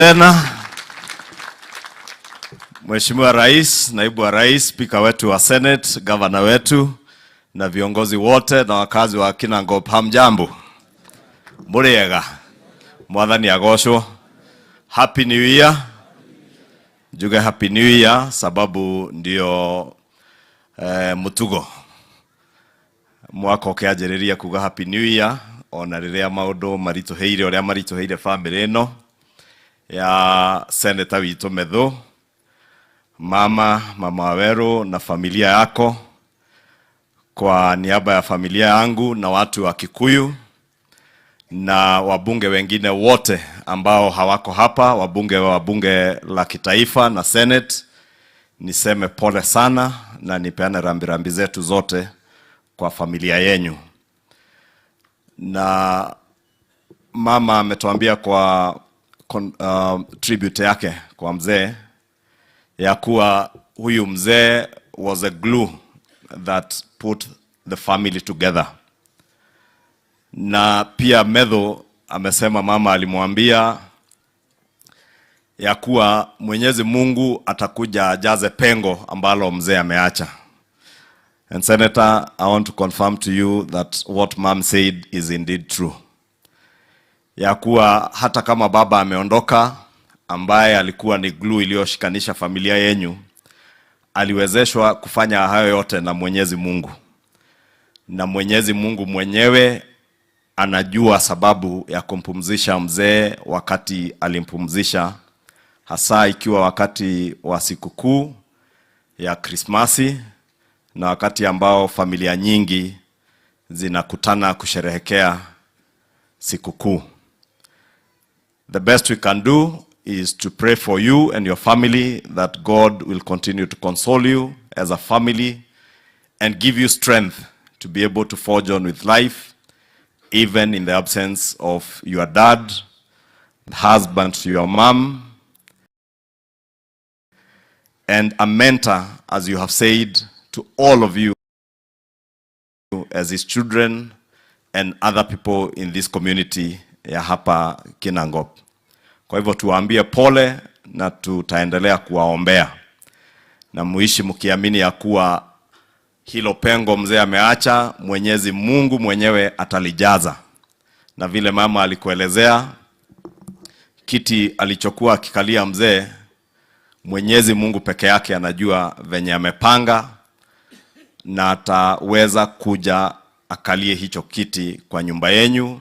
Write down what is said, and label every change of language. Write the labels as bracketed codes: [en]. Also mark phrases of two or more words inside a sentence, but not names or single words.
[sw] Tena Mheshimiwa Rais, Naibu wa Rais, Spika wetu wa Senate, Gavana wetu na viongozi wote na wakazi wa Kinangop, hamjambo. [ki] Muriega. Mwathani agocwo. [en] Happy New Year. [ki] Njuge [en] Happy New Year [ki] sababu ndio mutugo. Mwaka ukianjĩrĩria kuga [en] Happy New Year [ki] ona rĩrĩa maũndũ marituheire ũrĩa marituheire family ĩno ya Senator witũ Methu, mama Waweru [sw] na familia yako. Kwa niaba ya familia yangu na watu wa Kikuyu na wabunge wengine wote ambao hawako hapa, wabunge wa bunge la kitaifa na Senate, niseme pole sana na nipeane rambirambi zetu zote kwa familia yenu. Na mama ametuambia kwa tribute yake kwa mzee ya kuwa huyu mzee [en] was a glue that put the family together. [sw] Na pia Methu amesema mama alimwambia ya kuwa Mwenyezi Mungu atakuja ajaze pengo ambalo mzee ameacha. [en] And Senator, I want to confirm to you that what mom said is indeed true. [sw] Ya kuwa hata kama baba ameondoka, ambaye alikuwa ni glue iliyoshikanisha familia yenu, aliwezeshwa kufanya hayo yote na Mwenyezi Mungu. Na Mwenyezi Mungu mwenyewe anajua sababu ya kumpumzisha mzee wakati alimpumzisha, hasa ikiwa wakati wa sikukuu ya Krismasi na wakati ambao familia nyingi zinakutana kusherehekea sikukuu. [en] The best we can do is to pray for you and your family that God will continue to console you as a family and give you strength to be able to forge on with life, even in the absence of your dad, husband to your mom, and a mentor, as you have said, to all of you as his children and other people in this community [sw] ya hapa [en] Kinangop. [sw] Kwa hivyo tuwaambie pole na tutaendelea kuwaombea. Na muishi mkiamini ya kuwa hilo pengo mzee ameacha, Mwenyezi Mungu mwenyewe atalijaza. Na vile mama alikuelezea, kiti alichokuwa akikalia mzee, Mwenyezi Mungu peke yake anajua venye amepanga na ataweza kuja akalie hicho kiti kwa nyumba yenu.